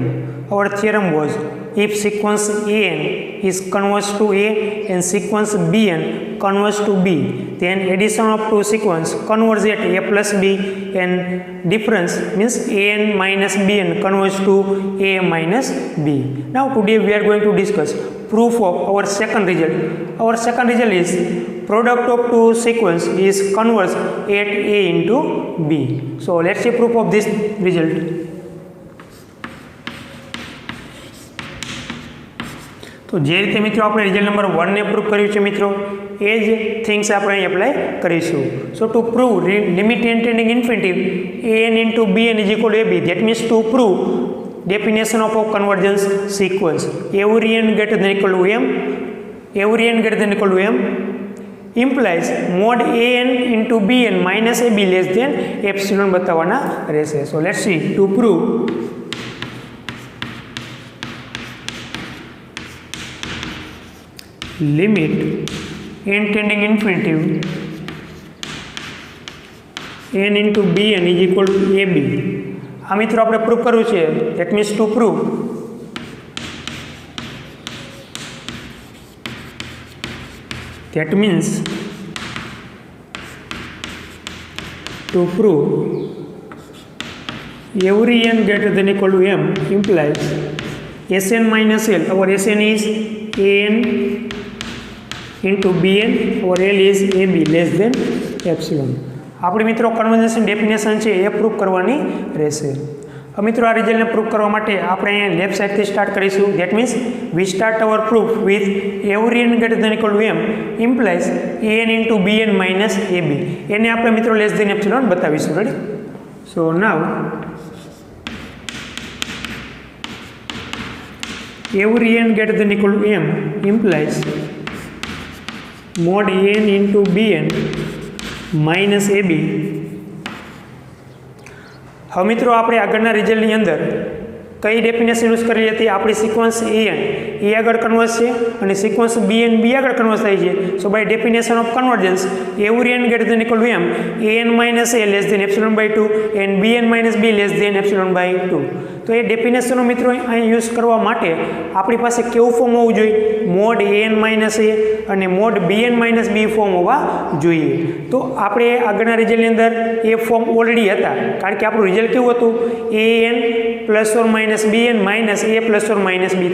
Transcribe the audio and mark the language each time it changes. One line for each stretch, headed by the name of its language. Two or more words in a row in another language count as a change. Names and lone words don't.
English: Our theorem was if sequence an is converse to A and sequence Bn converse to B, then addition of two sequence converge at A plus B and difference means An minus Bn converge to A minus B. Now today we are going to discuss proof of our second result. Our second result is product of two sequence is converse at A into B. So let's see proof of this result.
Gujarati: तो જે રીતે મિત્રો આપણે
English: result number 1
Gujarati: ને પ્રૂવ કર્યું છે મિત્રો એ જ થિંગ્સ આપણે અહીં એપ્લાય કરીશું.
English: so to prove limit tending infinity an into bn is equal to ab, that means to prove definition of a convergence sequence every n greater than equal to m, every n greater than equal to m implies mod an into bn minus ab less than epsilon
Gujarati: બતાવવાના રહેશે.
English: So let's see to prove limit n tending infinity n into bn is equal to ab.
Gujarati: આ મિત્રો આપણે પ્રૂફ કરવું છે.
English: that means to prove every n greater than equal to m implies Sn minus L, our Sn is an into bn, our L is ab less than epsilon.
Gujarati: આપણી મિત્રો
English: convergenceની definition
Gujarati: છે એ પ્રૂફ કરવાની રહેશે. હવે મિત્રો આ રિઝલ્ટને પ્રૂફ કરવા માટે આપણે અહીંયા
English: left sideથી
Gujarati: સ્ટાર્ટ કરીશું.
English: that means we start our proof with every n greater than equal to m implies an into bn minus ab.
Gujarati: એને આપણે મિત્રો
English: less than epsilon
Gujarati: બતાવીશું. રેડી?
English: so now every n greater than equal to m implies mod an into bn minus ab.
Gujarati: હવે મિત્રો આપણે આગળના રિઝલ્ટની અંદર કઈ
English: definition use
Gujarati: કરેલી હતી? આપણી સિક્વન્સ an એ આગળ કન્વર્સ છે અને સિક્વન્સ bn b આગળ કન્વર્સ થાય છે.
English: so by definition of convergence every n greater than equal to m an minus a less than epsilon by 2 and bn minus b less than epsilon by 2.
Gujarati: તો એ ડેફિનેશનનો મિત્રો અહીં યુઝ કરવા માટે આપણી પાસે કેવું ફોર્મ હોવું જોઈએ?
English: mod an minus a અને mod bn minus b form
Gujarati: હોવા જોઈએ. તો આપણે આગળના રિઝલ્ટની અંદર એ
English: form already
Gujarati: હતા, કારણ કે આપણું રિઝલ્ટ કેવું હતું?
English: an plus or minus bn minus a plus or minus b.